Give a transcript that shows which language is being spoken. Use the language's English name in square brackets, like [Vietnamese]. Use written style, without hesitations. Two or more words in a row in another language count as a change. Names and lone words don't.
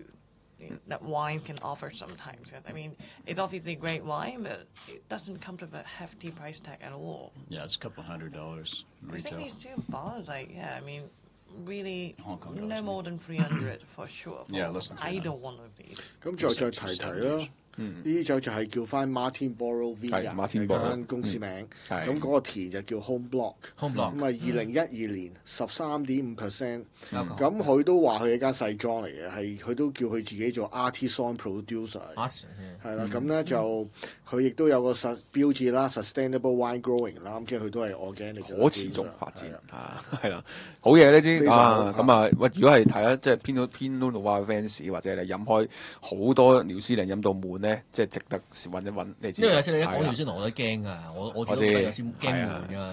[English] That wine can offer sometimes. I mean, it's obviously great wine, but it doesn't come with a hefty price tag at all. Yeah, it's a couple $100 I retail. think these 2 bottles, I mean, really Hong no more than 300 for sure. Less than 300. I don't want to be. [Cantonese] 咁再提啦。呢啲酒就係叫翻 Martin Burrow Vineyard 間公司名，咁嗰個田就叫 Home Block， 咁啊2012年13.5%，咁佢都話佢係間細莊嚟嘅，係佢都叫佢自己做 [English] artisan producer， [Cantonese] 係啦，咁咧就佢亦都有個標誌啦 ， [English] sustainable wine growing [Cantonese] 啦，咁即係佢都係 organic 可持續發展係啦，好嘢呢啲咁啊，喂，如果係睇即係Pinot Noir fans 或者你飲開好多廖思玲飲到悶咧，即係值得揾一揾。你知，因為有時你一講廖思玲我都驚㗎，我自己覺得有啲驚悶㗎。